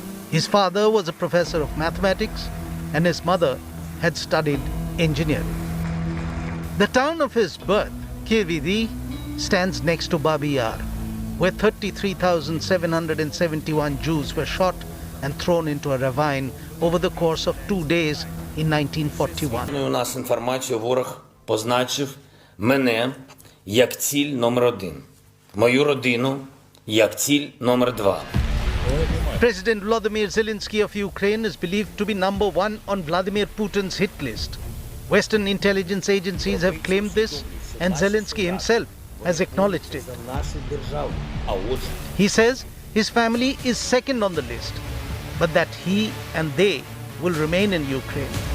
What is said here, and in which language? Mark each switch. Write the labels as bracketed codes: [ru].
[en] His father was a professor of mathematics and his mother had studied engineering. The town of his birth, Kyiv, stands next to Babi Yar, where 33,771 Jews were shot and thrown into a ravine over the course of 2 days in 1941. [uk] У нас інформацію ворог позначив мене як ціль номер 1, мою родину як ціль номер 2. [en] President Volodymyr Zelenskyy of Ukraine is believed to be number 1 on Vladimir Putin's hit list. Western intelligence agencies have claimed this, and Zelenskyy himself has acknowledged it. He says his family is second on the list, but that he and they will remain in Ukraine.